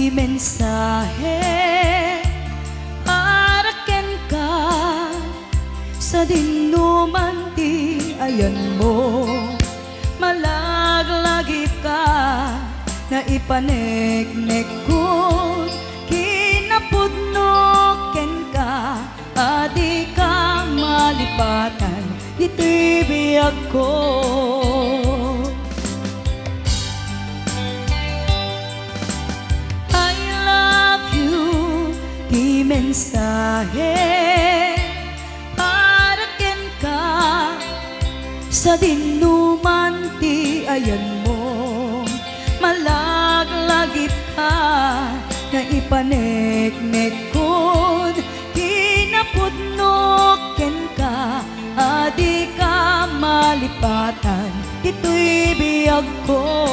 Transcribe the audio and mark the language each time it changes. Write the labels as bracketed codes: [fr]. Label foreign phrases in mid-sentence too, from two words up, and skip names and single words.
[ilo] mensahe para ken ka sa dinuman ti ayan mo. Malaglagi ka na ipaneknek ko, kinapudno ken ka, adi ka malipatan ito'y biyag ko. [en] I love you, [ilo] di mensahe para ken ka sa dinuman ti ayan mo. Malaglagip ka na ipaneknek ko, kinapudno ken ka, adi ka malipatan ito'y biyag ko.